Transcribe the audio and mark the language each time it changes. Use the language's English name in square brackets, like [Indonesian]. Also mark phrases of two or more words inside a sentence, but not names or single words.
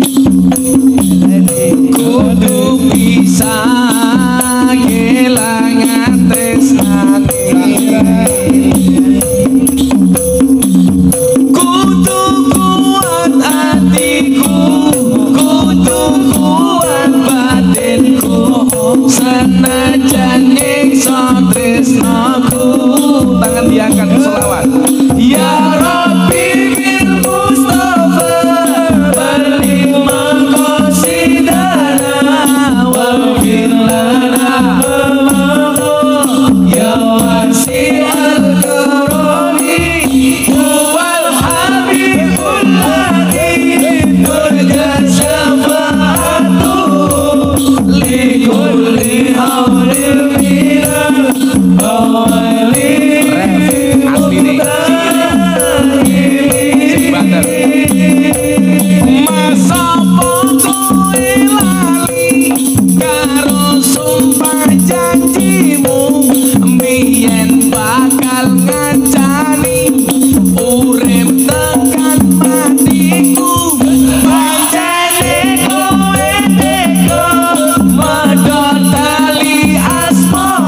[Javanese] kudu bisa kelangan tresnane kudu kuat hatiku kudu kuat batinku senajan nyiksa tresnaku tangan diangkat selawat [Arabic] يا ربِّ بالمصطفى بلّغ مقاصدنا واغفر لنا ما مضى يا واسع الكرم هو الحبيب الذي ترجى شفاعته لكل هول من الأهوال [Javanese] masa kowe lali karo sumpah janjimu mbiyen bakal ngancani urip tekan matiku pancene kowe tega medhot tali asma